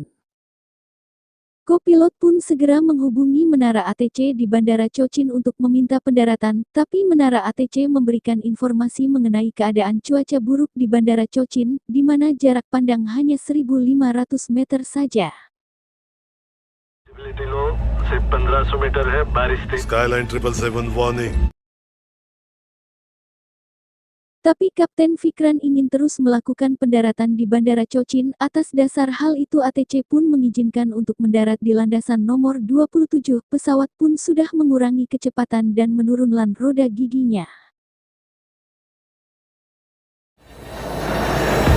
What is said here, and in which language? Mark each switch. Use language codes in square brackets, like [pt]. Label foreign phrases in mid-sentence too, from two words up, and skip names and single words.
[id] Kopilot pun segera menghubungi menara ATC di bandara Cochin untuk meminta pendaratan, tapi menara ATC memberikan informasi mengenai keadaan cuaca buruk di bandara Cochin, di mana jarak pandang hanya 1.500 meter saja. [hi] सिर्फ 1500 मीटर है, बारिश थी। [en] Skyline 777 warning. [id] Tapi Kapten Fikran ingin terus melakukan pendaratan di bandara Cochin. Atas dasar hal itu ATC pun mengizinkan untuk mendarat di landasan nomor 27. Pesawat pun sudah mengurangi kecepatan dan menurunkan roda giginya.